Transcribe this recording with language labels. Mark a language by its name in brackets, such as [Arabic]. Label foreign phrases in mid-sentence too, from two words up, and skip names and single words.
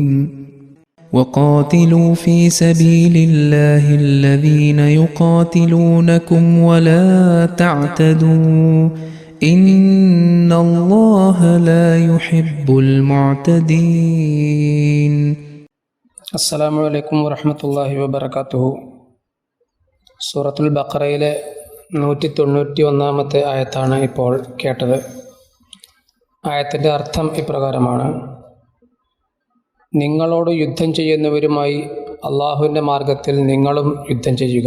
[Arabic] وقاتلوا في سبيل الله الذين يقاتلونكم ولا تعتدوا إن الله لا يحب المعتدين. السلام عليكم ورحمة الله وبركاته. [Malayalam] സൂറത്തുൽ ബഖറയിലെ 191 ആയത്താണ് ഇപ്പോൾ കേട്ടത്. ആയത്തിൻ്റെ അർത്ഥം ഇപ്രകാരമാണ്: നിങ്ങളോട് യുദ്ധം ചെയ്യുന്നവരുമായി അള്ളാഹുവിൻ്റെ മാർഗത്തിൽ നിങ്ങളും യുദ്ധം ചെയ്യുക.